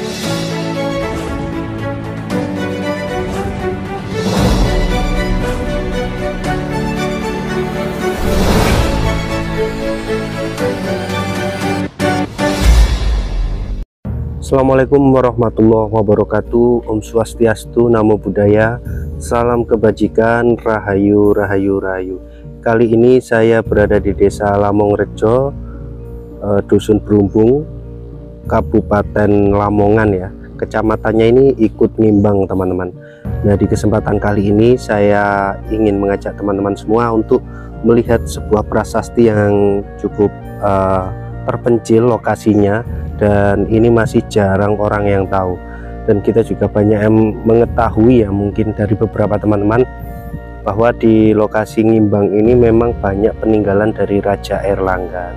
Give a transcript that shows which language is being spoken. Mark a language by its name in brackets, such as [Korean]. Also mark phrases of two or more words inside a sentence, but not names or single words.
[Arabic] السلام عليكم ورحمة الله وبركاته. [Balinese] Om Swastiastu, [Pali] Namo Buddhaya, [Indonesian] salam kebajikan, rahayu, rahayu, rahayu. Kali ini saya berada di Desa Lamongrejo, Dusun Berumbung, Kabupaten Lamongan ya. Kecamatannya ini ikut Nimbang teman-teman. Nah, di kesempatan kali ini saya ingin mengajak teman-teman semua untuk melihat sebuah prasasti yang cukup terpencil lokasinya, dan ini masih jarang orang yang tahu, dan kita juga banyak yang mengetahui ya, mungkin dari beberapa teman-teman, bahwa di lokasi Ngimbang ini memang banyak peninggalan dari Raja Erlangga.